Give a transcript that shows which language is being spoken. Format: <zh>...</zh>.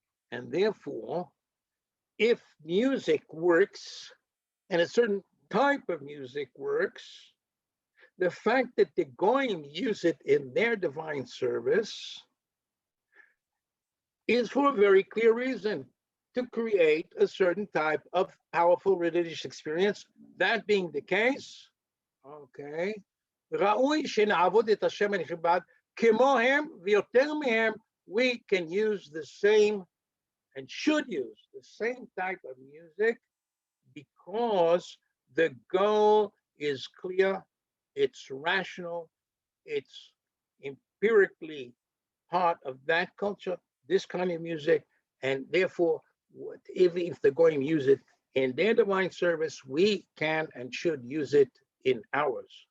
<en>And therefore, if music works, and a certain type of music works, the fact that the Goyim use it in their divine service is for a very clear reason, to create a certain type of powerful religious experience. That being the case, okay,</en> <he>ראוי שנעבוד את השם הנכבד כמוהם ויותר מהם.</he> <en>We can use the same and should use the same type of music because the goal is clear, it's rational, it's empirically part of that culture, this kind of music, and therefore, if the Goyim use it in their divine service, we can and should use it in ours.</en>